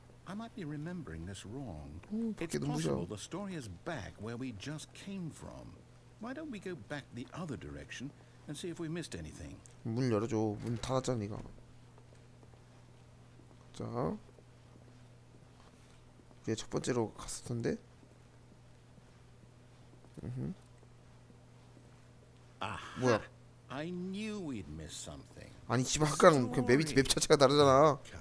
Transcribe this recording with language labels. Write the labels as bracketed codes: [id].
[en] I might be remembering this wrong. It's [ko] 밖에 눈부셔. [en] possible the story is back where we just came from. Why don't we go back the other direction and see if we missed anything? [ko] 문 열어줘. 문 닫았잖아 니가. 자, 이게 첫 번째로 갔을 텐데. 뭐야? [en] I knew we'd miss something. [ko] 아니 씨발 아까랑 그 맵 자체가 다르잖아.